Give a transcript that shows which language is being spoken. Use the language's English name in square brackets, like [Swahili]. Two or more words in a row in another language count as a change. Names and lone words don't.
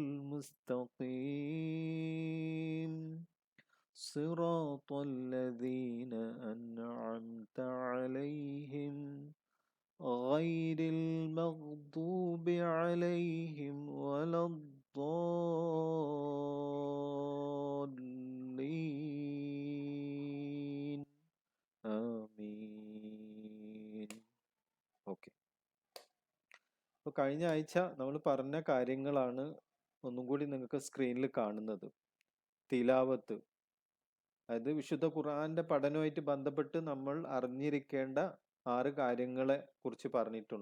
[Arabic] المستقيم صراط الذين أنعمت عليهم غير المغضوب عليهم ولا الضالين ആമീൻ. [Malayalam] ഓക്കെ, അപ്പോൾ കഴിഞ്ഞ ആഴ്ച നമ്മൾ പറഞ്ഞ കാര്യങ്ങളാണ് ഒന്നും കൂടി നിങ്ങൾക്ക് സ്ക്രീനിൽ കാണുന്നത്. തിലാവത്ത്, അതായത് വിശുദ്ധ ഖുർആന്റെ പഠനവുമായിട്ട് ബന്ധപ്പെട്ട് നമ്മൾ അറിഞ്ഞിരിക്കേണ്ട 6 കാര്യങ്ങളെ കുറിച്ച് പറഞ്ഞിട്ടുണ്ട്.